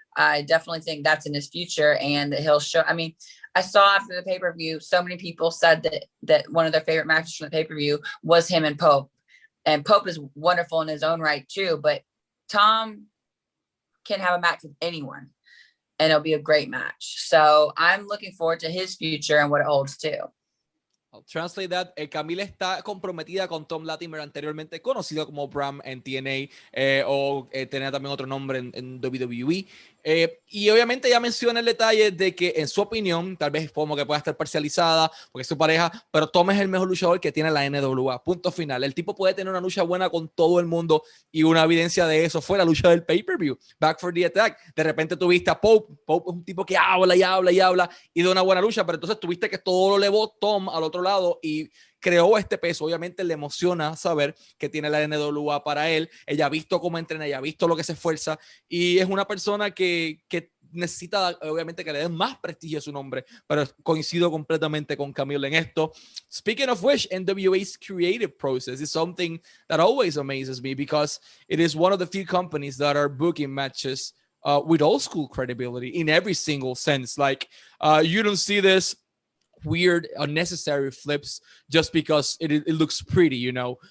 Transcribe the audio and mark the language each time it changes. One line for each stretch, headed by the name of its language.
English: I definitely think that's in his future, and that he'll show. I mean, I saw after the pay-per-view, so many people said that one of their favorite matches from the pay-per-view was him and Pope. And Pope is wonderful in his own right too, but Tom can have a match with anyone and it'll be a great match. So I'm looking forward to his future and what it holds too. I'll translate that.
Spanish: Kamille está comprometida con Tom Latimer, anteriormente conocido como Bram en TNA, tenía también otro nombre en WWE. Y obviamente ya menciona el detalle de que en su opinión, tal vez como que pueda estar parcializada porque es su pareja, pero Tom es el mejor luchador que tiene la NWA, punto final. El tipo puede tener una lucha buena con todo el mundo, y una evidencia de eso fue la lucha del pay-per-view, Back for the Attack. De repente tuviste a Pope es un tipo que habla y habla y habla y de una buena lucha, pero entonces tuviste que todo lo elevó Tom al otro lado y creó este peso. Obviamente le emociona saber que tiene la NWA para él. Ella ha visto cómo entrena, ella ha visto lo que se esfuerza, y es una persona que necesita obviamente que le den más prestigio a su nombre, pero coincido completamente con Kamille en esto.
English: Speaking of which, NWA's creative process is something that always amazes me, because it is one of the few companies that are booking matches with old school credibility in every single sense. Like you don't see this weird unnecessary flips just because it looks pretty, you know.